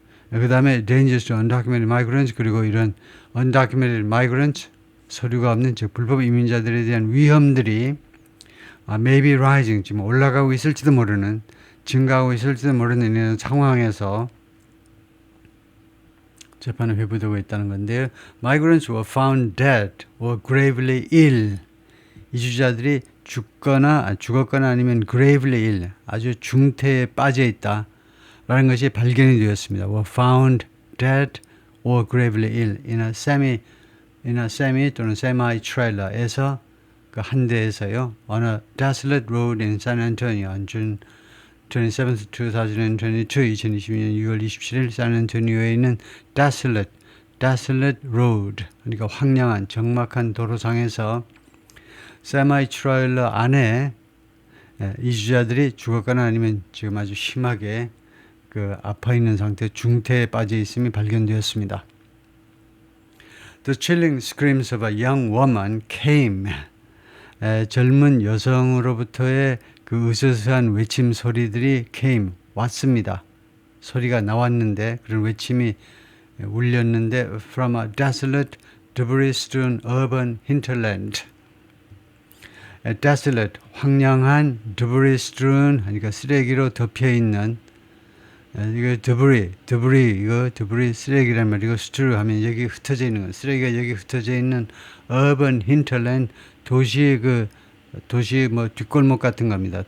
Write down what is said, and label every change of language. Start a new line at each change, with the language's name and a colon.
Korean: 그 다음에
English: dangers to undocumented migrants
Korean: 그리고 이런
English: undocumented migrants
Korean: 서류가 없는 즉 불법 이민자들에 대한 위험들이
English: may be rising
Korean: 지금 올라가고 있을지도 모르는 증가하고 있을지도 모르는 이런 상황에서 재판을 회부되고 있다는 건데요.
English: Migrants were found dead or gravely ill.
Korean: 이주자들이 죽었거나 아니면
English: gravely ill
Korean: 아주 중태에 빠져 있다라는 것이 발견이 되었습니다.
English: were found dead or gravely ill in a semi
Korean: 또는
English: semi trailer에서
Korean: 그 한 대에서요.
English: on a desolate road in San Antonio on June 27th, 2022,
Korean: 2022년 6월 27일 샌안토니오에 있는
English: desolate road
Korean: 그러니까 황량한 적막한 도로상에서 semi trailer 안에 이주자들이 죽었거나 아니면 지금 아주 심하게 그 아파 있는 상태 중태에 빠져 있음이 발견되었습니다.
English: The chilling screams of a young woman came.
Korean: 젊은 여성으로부터의 그 으스스한 외침 소리들이
English: came,
Korean: 왔습니다. 소리가 나왔는데 그런 외침이 울렸는데
English: from a desolate, debris-strewn urban hinterland.
Korean: desolate, 황량한, debris-strewn, 그러니까 쓰레기로 덮여있는 이거 debris 쓰레기란 말이고 strew 하면 여기 흩어져 있는 거 쓰레기가 여기 흩어져 있는
English: urban hinterland
Korean: 도시의 뭐 뒷골목 같은 겁니다.